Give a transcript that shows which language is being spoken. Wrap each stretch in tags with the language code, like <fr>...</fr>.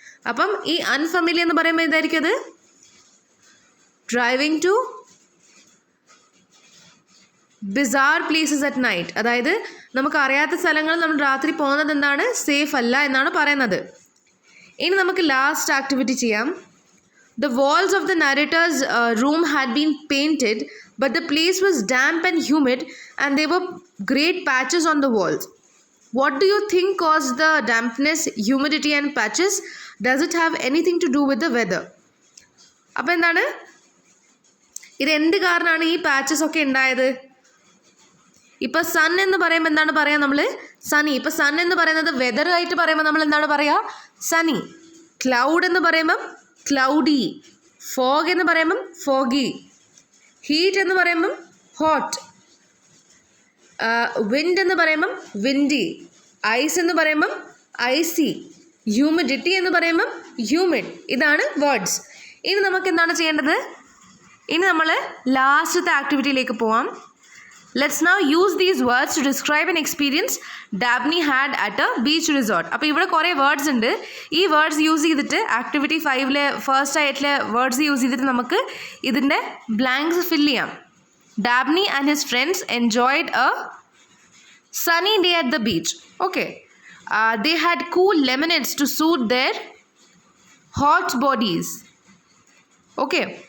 <ml>അപ്പം ഈ അൺഫെമിലിയർ എന്ന് പറയുമ്പോൾ എന്തായിരിക്കും അത്,</ml> <en>Driving to bizarre places at night.</en> <ml>അതായത് നമുക്ക് അറിയാത്ത സ്ഥലങ്ങളിൽ നമ്മൾ രാത്രി പോകുന്നത് എന്താണ്, സേഫ് അല്ല എന്നാണ് പറയുന്നത്. ഇനി നമുക്ക് ലാസ്റ്റ് ആക്ടിവിറ്റി ചെയ്യാം.</ml> <en>The walls of the narrator's room had been painted, but the place was damp and humid, and there were great patches on the walls. What do you think caused the dampness, humidity and patches? Does it have anything to do with the weather?</en> <ml>അപ്പോൾ എന്താണ്, ഇത് എന്ത് കാരണമാണ് ഈ patches ഒക്കെ ഉണ്ടായത്? ഇപ്പോൾ sun എന്ന് പറയുമ്പോൾ എന്താണ് പറയുക നമ്മൾ, സണി. ഇപ്പോൾ സൺ എന്ന് പറയുന്നത് വെതർ ആയിട്ട് പറയുമ്പോൾ നമ്മൾ എന്താണ് പറയുക, സണി. ക്ലൗഡ് എന്ന് പറയുമ്പം ക്ലൗഡി. ഫോഗ് എന്ന് പറയുമ്പം ഫോഗി. ഹീറ്റ് എന്ന് പറയുമ്പം ഹോട്ട്. വിൻഡ് എന്ന് പറയുമ്പം വിൻഡി. ഐസ് എന്ന് പറയുമ്പം ഐസി. ഹ്യൂമിഡിറ്റി എന്ന് പറയുമ്പം ഹ്യൂമിഡ്. ഇതാണ് വേർഡ്സ്. ഇനി നമുക്ക് എന്താണ് ചെയ്യേണ്ടത്, ഇനി നമ്മൾ ലാസ്റ്റത്തെ ആക്ടിവിറ്റിയിലേക്ക് പോവാം.</ml> <en>Let's now use these words to describe an experience Dabney had at a beach resort.</en> <ml>അപ്പോൾ ഇവിടെ കുറേ വേർഡ്സ് ഉണ്ട്. ഈ വേർഡ്സ് യൂസ് ചെയ്തിട്ട് ആക്ടിവിറ്റി 5 ഫസ്റ്റ് ആയിട്ടുള്ള വേർഡ്സ് യൂസ് ചെയ്തിട്ട് നമുക്ക് ഇതിൻ്റെ ബ്ലാങ്ക്സ് ഫിൽ ചെയ്യാം.</ml> <en>Dabney and his friends enjoyed a sunny day at the beach. Okay. They had cool lemonades to soothe their hot bodies. Okay.</en>